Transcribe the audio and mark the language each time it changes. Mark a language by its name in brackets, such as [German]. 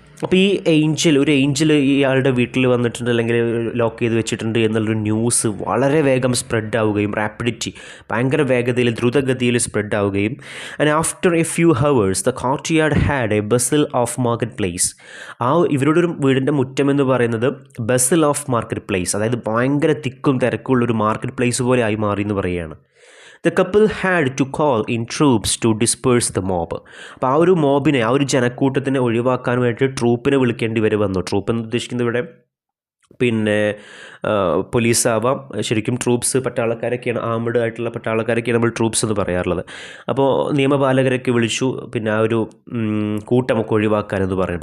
[Malayalam] അപ്പോൾ ഈ ഒരു ഏഞ്ചൽ ഇയാളുടെ വീട്ടിൽ വന്നിട്ടുണ്ട് അല്ലെങ്കിൽ ലോക്ക് ചെയ്ത് വെച്ചിട്ടുണ്ട് എന്നുള്ളൊരു ന്യൂസ് വളരെ വേഗം സ്പ്രെഡ് ആവുകയും, റാപ്പിഡിറ്റി ഭയങ്കര വേഗതയിൽ ദ്രുതഗതിയിൽ സ്പ്രെഡ് ആവുകയും, [English] And after a few hours the courtyard had a bustle of market place. [Malayalam] ഇവരുടെ ഒരു വീടിൻ്റെ മുറ്റം എന്ന് പറയുന്നത് ബസിൽ ഓഫ് മാർക്കറ്റ് പ്ലേസ്, അതായത് ഭയങ്കര തിക്കും തിരക്കുള്ളൊരു മാർക്കറ്റ് പ്ലേസ് പോലെ ആയി മാറി എന്ന് പറയുകയാണ്. [English] The couple had to call in troops to disperse the mob. [Malayalam] അപ്പോൾ ആ ഒരു മോബിനെ, ആ ഒരു ജനക്കൂട്ടത്തിനെ ഒഴിവാക്കാൻ വേണ്ടി ട്രൂപ്പിനെ വിളിക്കേണ്ടി വന്നു. ട്രൂപ്പ് എന്ന് ഉദ്ദേശിക്കുന്നത് ഇവിടെ പിന്നെ പോലീസാവാം, ശരിക്കും ട്രൂപ്സ് പട്ടാളക്കാരൊക്കെയാണ്, ആംഡ് ആയിട്ടുള്ള പട്ടാളക്കാരൊക്കെയാണ് നമ്മൾ ട്രൂപ്സ് എന്ന് പറയാറുള്ളത്. അപ്പോൾ നിയമപാലകരൊക്കെ വിളിച്ചു, പിന്നെ ആ ഒരു കൂട്ടമൊക്കെ ഒഴിവാക്കാനെന്ന് പറയുന്നത്.